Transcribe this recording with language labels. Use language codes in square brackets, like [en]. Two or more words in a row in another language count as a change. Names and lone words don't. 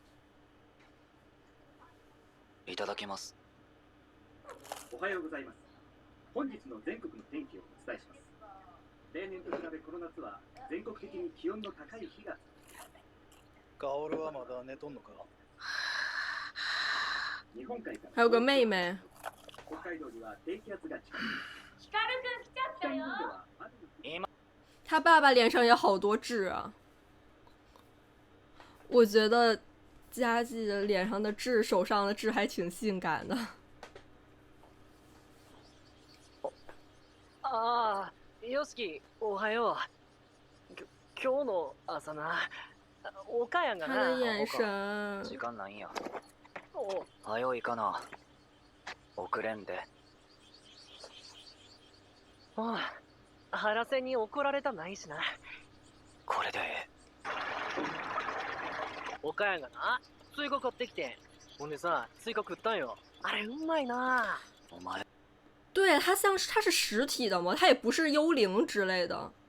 [ja] いただきます。おはようございます。本日の全国の天気をお伝えします。例年と比べこの夏は全国的に気温の高い日が。カオルはまだ寝とんのか？日本海から [zh] 还有个妹妹。 [ja] 北海道には低気圧が近い。光くん来ちゃったよ。 [zh] 他爸爸脸上也好多痣啊。我觉得佳纪的脸上的痣、手上的痣还挺性感的。 [ja] ああ、よしき、おはよう。今日の朝な、岡谷が [zh] 他 [ja] な。 [zh] 的眼神。 [ja] 時間ないんや。お、早う行かな。遅れんで。おう、原瀬に怒られたないしな。これでえ岡谷がな、追加買ってきて。ほんでさ、追加食ったんよ。あれうまいな。え。お前 [zh] 对，他像是他是实体的吗？他也不是幽灵之类的。